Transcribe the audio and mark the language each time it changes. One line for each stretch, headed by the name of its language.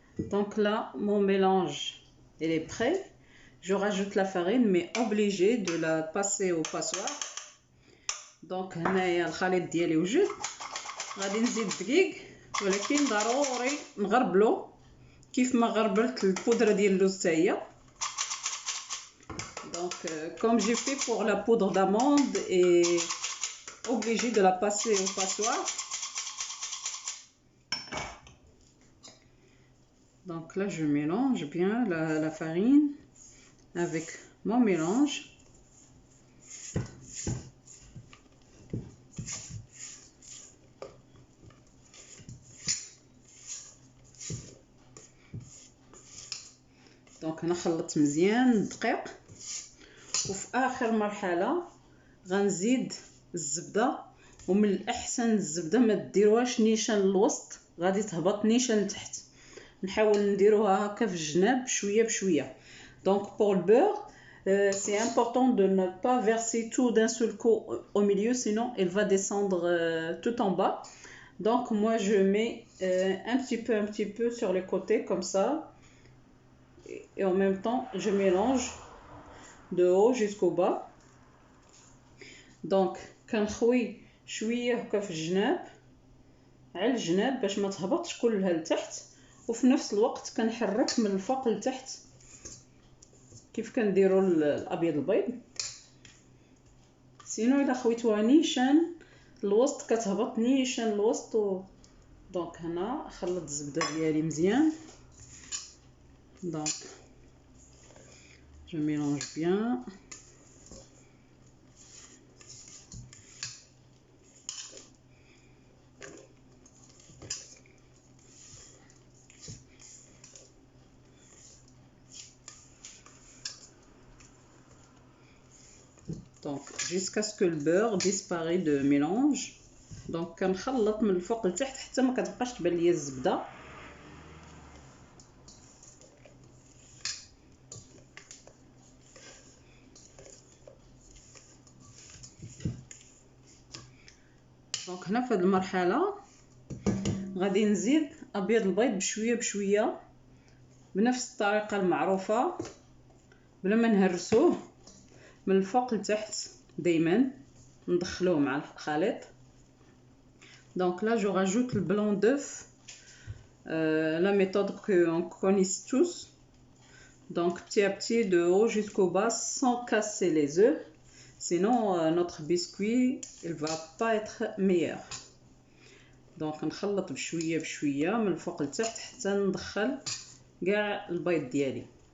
French: Donc là, mon mélange il est prêt. Je rajoute la farine, mais obligé de la passer au passoire.
Arabic: Donc هنايا الخليط ديالي وجد، غادي نزيد الدقيق ولكن ضروري نغربلو كيف ما غربلت البودره ديال اللوز حتى هي.
French: Donc comme j'ai fait pour la poudre d'amande et obligé de la passer au passoire. Donc là je mélange bien la farine avec mon mélange.
Arabic: دونك انا خلطت مزيان الدقيق، وفي اخر مرحله غنزيد الزبده. ومن الاحسن الزبده ما ديروهاش نيشان للوسط، غادي تهبط نيشان لتحت. نحاول نديروها هكا في الجناب شويه بشويه.
French: Donc pour le beurre, c'est important de ne pas verser tout d'un seul coup au milieu, sinon il va descendre tout en bas. Donc moi je mets un petit peu sur les côtés comme ça, et en même temps je mélange de haut jusqu'au bas.
Arabic: Donc كنخوي شويه هكا في الجناب على الجناب باش ما تهبطش كلها لتحت، وفي نفس الوقت كنحرك من الفوق لتحت كيف كنديروا الابيض البيض. سينو الا خويتوها نيشان الوسط كتهبط نيشان الوسط. دونك هنا خلط الزبده ديالي مزيان. دونك
French: Je mélange bien. Donc jusqu'à ce que le beurre disparaisse de mélange.
Arabic: Donc كنخلط من الفوق لتحت حتى ما كتبقاش تبان ليا الزبده. دونك هنا في هذه المرحله غادي نزيد ابيض البيض بشويه بشويه بنفس الطريقه المعروفه بلا ما نهرسوه من الفوق لتحت دائما ندخلوه مع الخليط.
French: Donc là je rajoute le blanc d'œuf, la méthode qu'on connaît tous. Donc petit à petit de haut jusqu'au bas sans casser les œufs, sinon notre biscuit il va pas être meilleur.
Arabic: Donc نخلط بشويه بشويه من الفوق لتحت حتى ندخل كاع البيض ديالي.